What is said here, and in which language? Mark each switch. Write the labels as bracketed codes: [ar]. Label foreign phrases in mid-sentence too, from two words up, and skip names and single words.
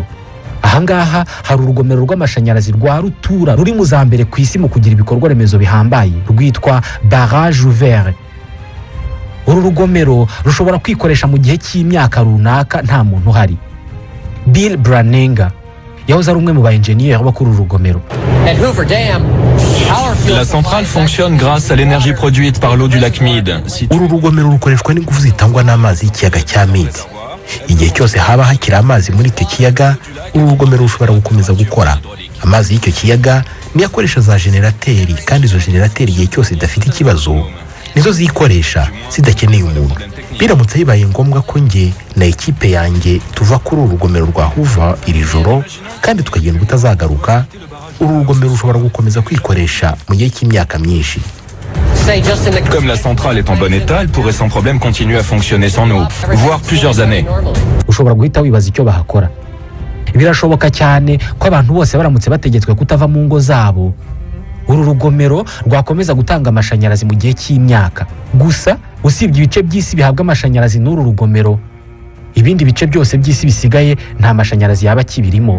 [rw] Ahangaha hari urugomero rw'amashanyarazi rwa rutura ruri mu za mbere ku isi mu kugira ibikorwa remezo bihambaye, rwitwa Barrage Ouvert. Uru rugomero rushobora kwikoresha mu gihe cy'imyaka runaka nta muntu uhari. Bill Branninger yahoze ari umwe mu ba enjeniyeri bo kuri uru rugomero. [fr] La centrale fonctionne grâce à l'énergie produite par l'eau du lac Mead. [rw] Uru rugomero rukoreshwa n'ingufu zitangwa n'amazi y'ikiyaga cya Mead. Igihe cyose haba hakiri amazi muri icyo kiyaga, uru rugomero rushobora gukomeza gukora. Amazi y'icyo kiyaga niyo akoresha za generateri, kandi izo generateri igihe cyose zidafite ikibazo nizo zikoresha zidakeneye umuntu. Biramutse bibaye ngombwa ko njye na ekipe yanjye tuva kuri uru rugomero rwa Hoover iri joro kandi tukagenda ubutazagaruka, uru rugomero rushobora gukomeza kwikoresha mu gihe cy'imyaka myinshi. [fr] Comme la centrale est en bon état, elle pourrait sans problème continuer à fonctionner sans nous, voire plusieurs années. [rw] Ushobora guhita wibaza icyo bahakora. Birashoboka cyane ko abantu bose baramutse bategetswe kutava mu ngo zabo, uru rugomero rwakomeza gutanga amashanyarazi mu gihe cy'imyaka. Gusa usibye ibice by'isi bihabwa amashanyarazi n'uru rugomero, ibindi bice byose by'isi bisigaye nta mashanyarazi yaba kibirimo.